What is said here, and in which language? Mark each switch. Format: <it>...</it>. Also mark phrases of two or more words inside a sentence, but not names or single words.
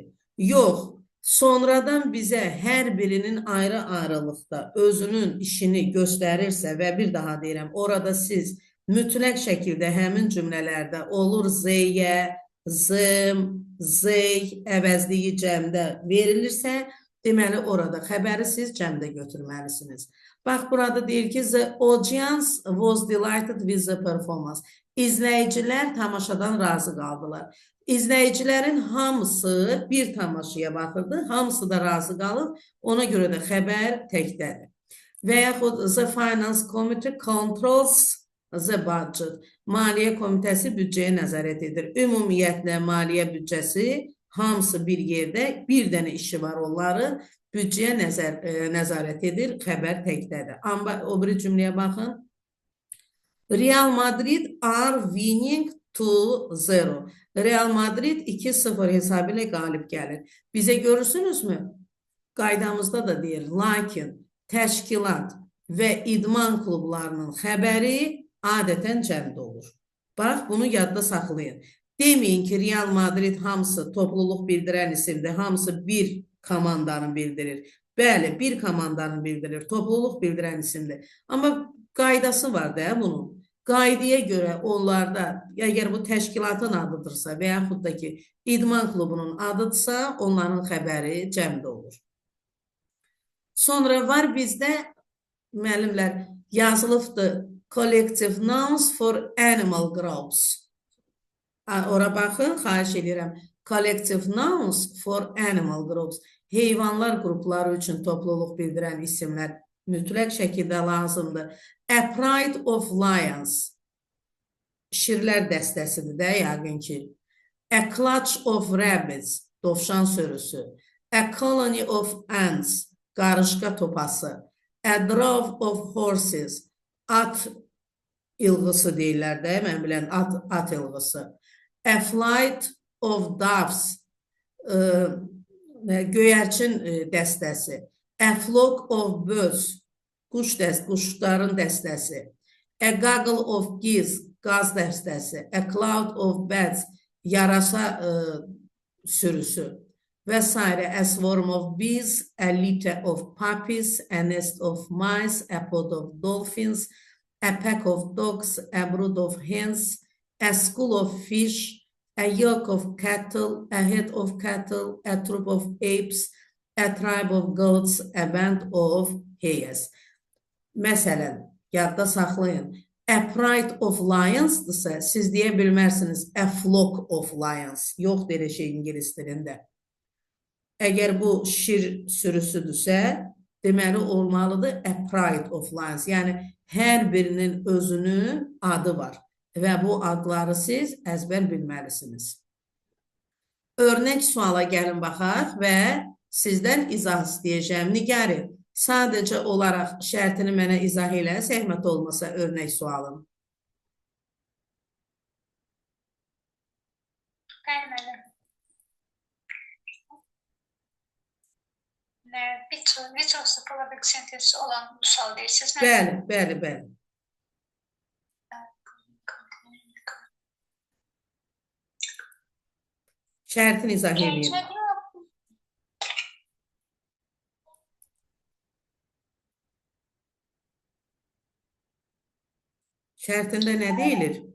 <az>Yox, sonradan bizə hər birinin ayrı-ayrılıqda özünün işini göstərirsə və bir daha deyirəm, orada siz mütləq şəkildə həmin cümlələrdə olur z-yə, zım, zey, əvəzliyi cəmdə verilirsə, deməli orada xəbəri siz cəmdə götürməlisiniz. Bax, burada deyir ki,</az> <en>the audience was delighted with the performance.</en> <az>İzləyicilər tamaşadan razı qaldılar. İzləyicilərin hamısı bir tamaşaya baxırdı, hamısı da razı qalıb, ona görə də xəbər təkdədir. Və yaxud</az> <en>the finance committee controls the budget.</en> <az>Maliyyə komitəsi büdcəyə nəzarət edir. Ümumiyyətlə, maliyyə büdcəsi hamısı bir yerdə, bir dənə işi var onların, büdcəyə nəzarət edir, xəbər təkdədir. Amma o biri cümləyə baxın.</az> <en>Real Madrid are winning 2-0.</en> <az>Real Madrid 2-0 hesabı ilə qalib gəlir. Bizə görürsünüzmü? Qaydamızda da deyir, lakin təşkilat və idman klublarının xəbəri adətən cəmdə olur. Bax, bunu yadda saxlayın. Deməyin ki, Real Madrid hamısı topluluq bildirən isimdir, hamısı bir komandanı bildirir. Bəli, bir komandanı bildirir, topluluq bildirən isimdir. Amma qaydası var da bunun. Qaydaya görə onlarda, əgər bu təşkilatın adıdırsa və yaxud da ki, idman klubunun adıdırsa, onların xəbəri cəmdə olur. Sonra var bizdə, müəllimlər, yazılıbdır,</az> <en>collective nouns for animal groups.</en> <az>Ora baxın, xahiş edirəm.</az> <en>Collective nouns for animal groups.</en> <az>Heyvanlar qrupları üçün topluluq bildirən isimlər mütləq şəkildə lazımdır.</az> <en>A pride of lions.</en> <az>Şirlər dəstəsidir də, yəqin ki.</az> <en>A clutch of rabbits.</en> <az>Dovşan sürüsü.</az> <en>A colony of ants.</en> <az>Qarışqa topası.</az> <en>A drove of horses.</en> <az>At ilğısı deyirlər də, mən bilən at ilğısı.</az> <en>A flight of doves.</en> <az>Göyərçin dəstəsi.</az> <en>A flock of birds.</en> <az>Quşların dəstəsi.</az> <en>A gaggle of geese.</en> <az>Qaz dəstəsi.</az> <en>A cloud of bats.</en> <az>Yarasa sürüsü. Və s.</az> <en>A swarm of bees. A litter of puppies. A nest of mice. A pod of dolphins. a pack of dogs, a brood of hens, a school of fish, a yoke of cattle, a head of cattle, a troop of apes, a tribe of goats, a band of hares.</en> <az>Məsələn, yadda saxlayın.</az> <en>A pride of lionsdırsa,</en> <az>siz deyə bilmərsiniz</az> <en>a flock of lions.</en> <az>Yoxdur elə şey ingilis dilində. Əgər bu şir sürüsüdürsə, deməli olmalıdır</az> <en>a pride of lions.</en> <az>Yəni, hər birinin özünün adı var və bu adları siz əzbər bilməlisiniz. Örnək suala gəlin baxaq və sizdən izah istəyəcəm. Nigari, sadəcə olaraq şərtini mənə izah elə, zəhmət olmasa örnək sualım. Bəli, müəllim.</az> <en>Which of the following sentences</en> <az>olan sual deyirsiniz? Bəli. Şərtini izah edeyim. Şərtində nə deyilir?</az>